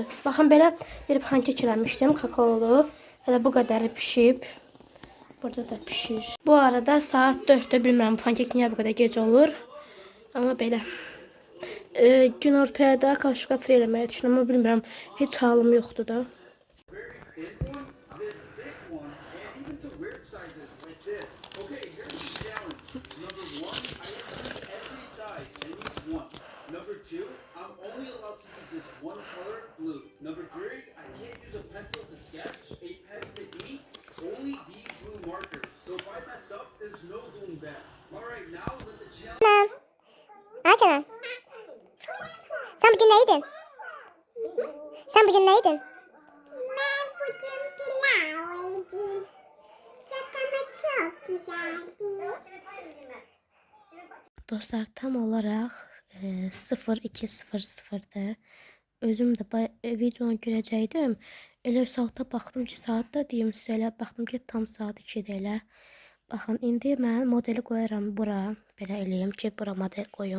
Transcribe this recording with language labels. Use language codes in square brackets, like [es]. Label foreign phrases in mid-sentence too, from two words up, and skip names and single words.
[az] Baxın, belə bir pankek eləmişdim, kakaolu. Hələ bu qədəri pişib. Burada da pişir. Bu arada saat 4'te bilmirəm pankek niyə bu qədər gec olur. Amma belə. Gün ortaya da kaşuka fri eləməyə düşünürəm, amma bilmirəm. Heç halım yoxdur da. [en] Number 2, I'm only allowed to use this one color, blue. Number 3, I can't use a pencil to sketch, a pen to eat, only these blue markers. So if I mess up, there's no going back. Alright, now let the challenge... [tr] Kenan. Sen bugün neydin? Sen bugün neydin? Ben bugün pilav yedim. Çakama çok güzeldi. [az] Dostlar, tam olaraq 02:00-da özüm də videonu görəcəkdim. Elə saata baxdım ki, saat da deyim sizə, elə baxdım ki, tam saat 2-dir elə. Baxın, indi mən modeli qoyaram bura. Belə eləyim ki, bura model qoyum.